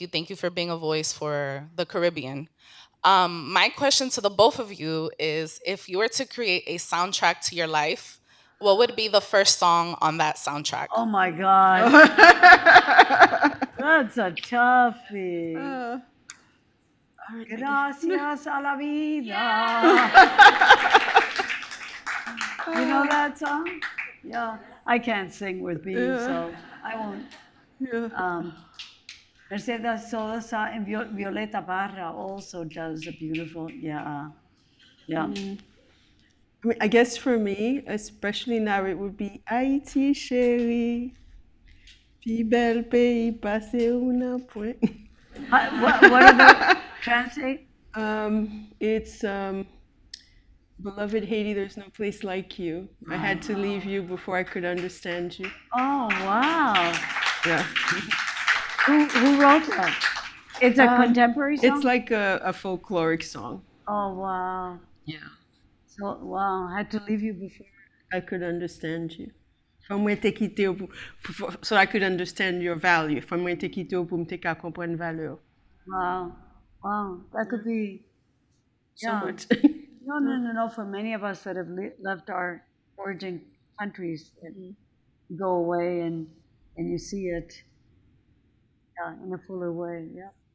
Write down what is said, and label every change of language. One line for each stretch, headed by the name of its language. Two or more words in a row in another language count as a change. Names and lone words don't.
English: Thank you for being a voice for the Caribbean. My question to the both of you is if you were to create a soundtrack to your life, what would be the first song on that soundtrack? Oh my God. That's a toughie.
Spanish: Gracias a la vida.
English: You know that song? Yeah. I can't sing with bees, so I won't. Mercedes Sosa and Violeta Barra also does a beautiful, yeah. I mean, I guess for me, especially now, it would be
Haitian Creole: Haïti chérie, puis bel pays passé un point.
English: What are the translate? It's beloved Haiti, there's no place like you. I had to leave you before I could understand you. Oh, wow. Yeah. Who wrote that? It's a contemporary song? It's like a folkloric song. Oh, wow. Yeah. So, wow, I had to leave you before I could understand you.
Haitian Creole: Fwa mwen te kite ou
English: so I could understand your value.
Haitian Creole: Fwa mwen te kite ou pou mte ka kompren valeur.
English: Wow. Wow. That could be So much. No. For many of us that have left our origin countries, you go away and you see it in a fuller way. Yeah.